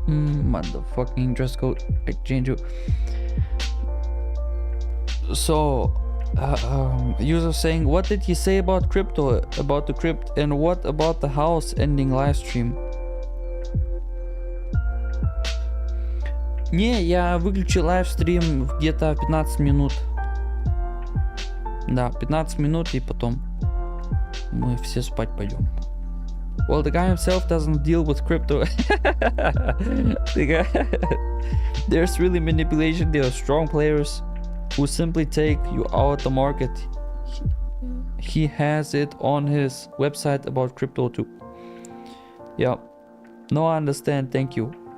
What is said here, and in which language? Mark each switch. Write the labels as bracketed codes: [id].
[en] Motherfucking dress code, I change you. So user saying, what did he say about crypto, about the crypt, and what about the house ending live stream? [ru] Не, я выключил лайвстрим где-то 15 минут. Да, 15 минут и потом мы все спать пойдем. [en] Well, the guy himself doesn't deal with crypto. There's really manipulation. There are strong players who simply take you out the market. He has it on his website about crypto too. Yeah. No, I understand. Thank you.